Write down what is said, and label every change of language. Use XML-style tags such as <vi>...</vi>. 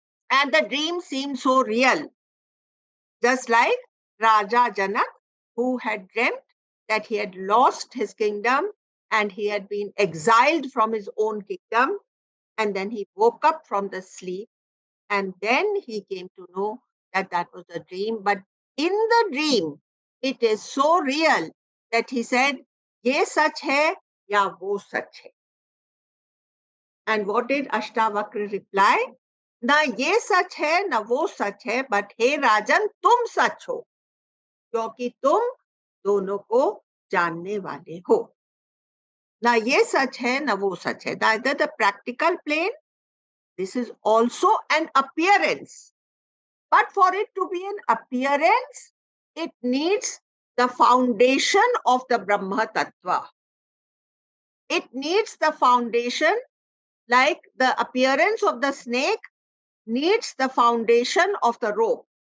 <en>and the dream seems so real, just like Raja Janak, who had dreamt that he had lost his kingdom and he had been exiled from his own kingdom, and then he woke up from the sleep, and then he came to know that that was a dream. But in the dream, It is so real that he said,</en> <hi>ये सच है या वो सच है.</hi> <en>And what did Ashtavakra reply?</en> <hi>ना ये सच है ना वो सच है, but हे राजन तुम सच हो, क्योंकि तुम दोनों को जानने वाले हो. ना ये सच है ना वो सच है.</hi> <en>Neither the practical plane, this is also an appearance. But for it to be an appearance, it needs the foundation of the Brahma Tattva. It needs the foundation, like the appearance of the snake needs the foundation of the rope.</en>